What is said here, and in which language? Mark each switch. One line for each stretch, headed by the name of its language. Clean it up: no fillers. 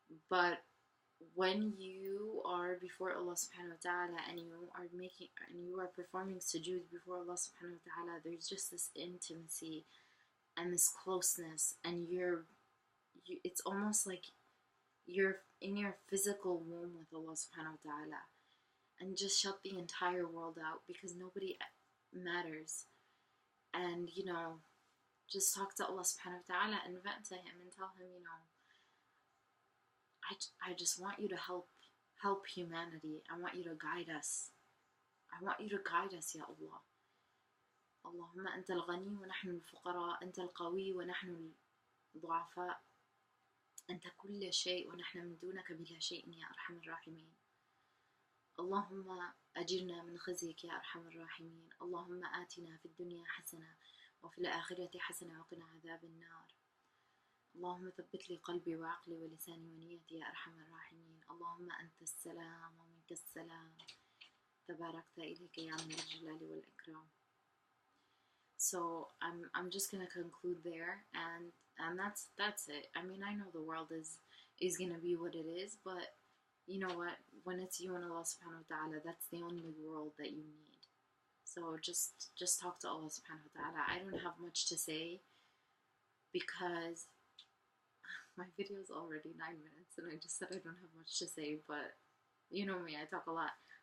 English: But when you are before Allah subhanahu wa ta'ala, and you are performing sujood before Allah subhanahu wa ta'ala, there's just this intimacy and this closeness, and it's almost like you're in your physical womb with Allah subhanahu wa ta'ala, and just shut the entire world out, because nobody matters. And you know, just talk to Allah subhanahu wa ta'ala and vent to him and tell him, you know, I just want you to help humanity. I want you to guide us. I want you to guide us, Ya Allah.
Arabic: اللهم أنت الغني ونحن الفقراء، أنت القوي ونحن الضعفاء، أنت كل شيء ونحن من دونك بلا شيء يا أرحم الراحمين. اللهم أجرنا من خزيك يا أرحم الراحمين. اللهم آتنا في الدنيا حسنة وفي الآخرة حسنة وقنا عذاب النار. اللهم ثبت لي قلبي وعقلي ولساني ونيتي يا أرحم الراحمين. اللهم أنت السلام ومنك السلام، تباركت إليك يا من الجلال والإكرام.
English: So I'm just gonna conclude there, and that's it. I mean, I know the world is gonna be what it is, but you know what? When it's you and Allah subhanahu wa ta'ala, that's the only world that you need. So just talk to Allah subhanahu wa ta'ala. I don't have much to say because my video is already 9 minutes, and I just said I don't have much to say, but you know me, I talk a lot.